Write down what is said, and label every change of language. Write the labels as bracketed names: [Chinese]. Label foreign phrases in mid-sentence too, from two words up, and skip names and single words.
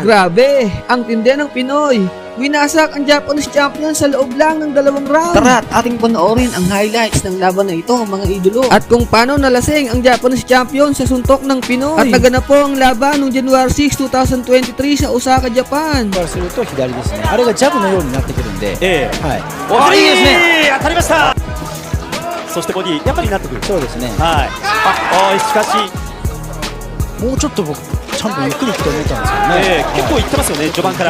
[Filipino] Grabe, ang tindi ng Pinoy. Winasak ang [English] Japanese champion [Filipino] sa loob lang ng 2 round. Tara at ating panoorin ang highlights ng laban na ito, mga idolo. At kung paano nalasing ang [English] Japanese champion [Filipino] sa suntok ng Pinoy. At naganap po ang laban noong January 6, 2023 sa Osaka, Japan. [Japanese] からすると左ですね。あれがジャブのようになってくるんで、はい。おいいですね。当たりました。そしてボディやっぱりなってくる。そうですね。はい。しかし、もうちょっと僕ちゃんとゆっくりいくと思ったんですけどね。結構いってますよね、序盤から。